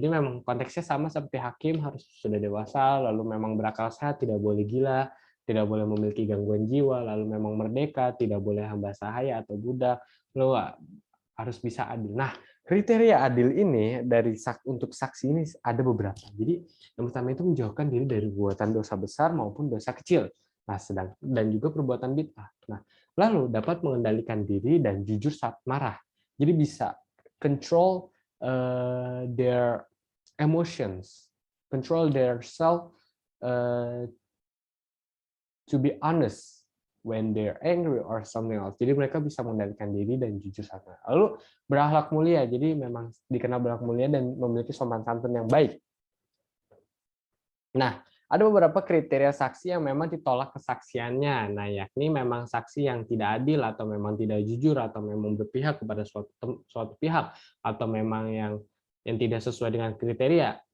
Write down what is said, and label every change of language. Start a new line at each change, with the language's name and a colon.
Indonesian: Jadi memang konteksnya sama seperti hakim, harus sudah dewasa, lalu memang berakal sehat, tidak boleh gila, tidak boleh memiliki gangguan jiwa, lalu memang merdeka, tidak boleh hamba sahaya atau budak, lalu harus bisa adil. Nah, kriteria adil ini untuk saksi ini ada beberapa. Jadi yang pertama itu menjauhkan diri dari perbuatan dosa besar maupun dosa kecil. Nah, dan juga perbuatan bid'ah. Nah, lalu dapat mengendalikan diri dan jujur saat marah. Jadi bisa
English: control their emotions, control their self to be honest when they're angry or something else.
Indonesian: Jadi mereka bisa mengendalikan diri dan jujur saat marah. Lalu berakhlak mulia. Jadi memang dikenal berakhlak mulia dan memiliki sopan santun yang baik. Nah, ada beberapa kriteria saksi yang memang ditolak kesaksiannya. Nah, yakni memang saksi yang tidak adil atau memang tidak jujur atau memang berpihak kepada suatu pihak atau memang yang tidak sesuai dengan kriteria.